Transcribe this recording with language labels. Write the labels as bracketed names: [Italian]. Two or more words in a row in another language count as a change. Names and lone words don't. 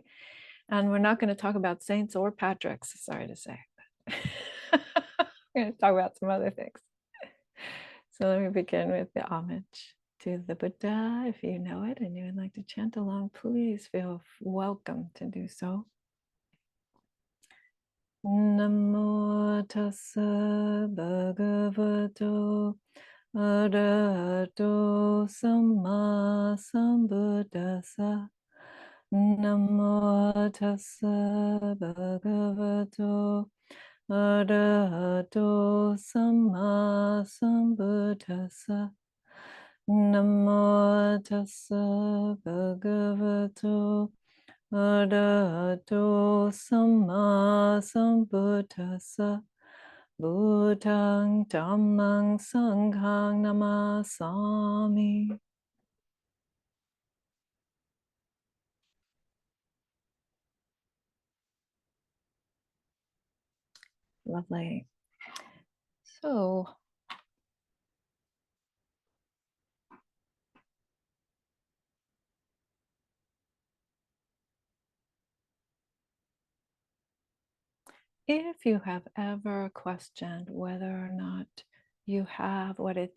[English] And we're not going to talk about saints or Patricks, sorry to say. We're going to talk about some other things. So let me begin with the homage to the Buddha. If you know it and you would like to chant along, please feel welcome to do so. [Pali] Namo tassa bhagavato arahato samma sambuddhassa. Namo tassa bhagavato arahato samma sambuddhassa. Namo tassa bhagavato arahato samma sambuddhassa. Buddhang dhammang sanghang namasami. [English] Lovely. So if you have ever questioned whether or not you have what it